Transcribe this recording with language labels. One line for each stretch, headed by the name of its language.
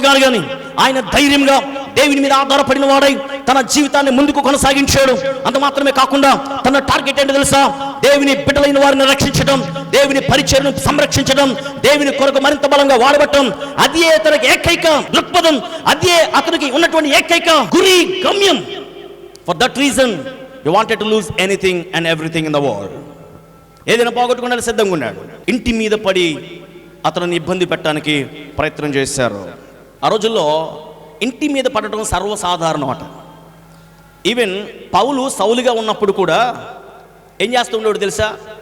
Telugu: కానీ ఆయన ధైర్యంగా దేవుని మీద ఆధారపడిన వాడై తన జీవితాన్ని ముందుకు కొనసాగించాడు. అంత మాత్రమే కాకుండా తన టార్గెట్ ఏంటో తెలుసా? దేవుని బిడ్డలైన వారిని రక్షించడం, దేవుని పరిచయను సంరక్షించడం, దేవుని కొరకు మరింత బలంగా వాడబట్టడం. అదే తనకి ఏకైక దృక్పథం, అదే అతనికి ఉన్నటువంటి ఏకైక గురి, గమ్యం.
English: For that reason he wanted to lose anything and everything in the world.
Telugu: ఏదైనా పోగొట్టుకున్నాడు, సిద్ధంగా ఉన్నాడు. ఇంటి మీద పడి అతనిని ఇబ్బంది పెట్టడానికి ప్రయత్నం చేశారు. ఆ రోజుల్లో ఇంటి మీద పడటం సర్వసాధారణం అట. ఈవెన్ పౌలు సౌలుగా ఉన్నప్పుడు కూడా ఏం చేస్తూ ఉండేవాడు తెలుసా?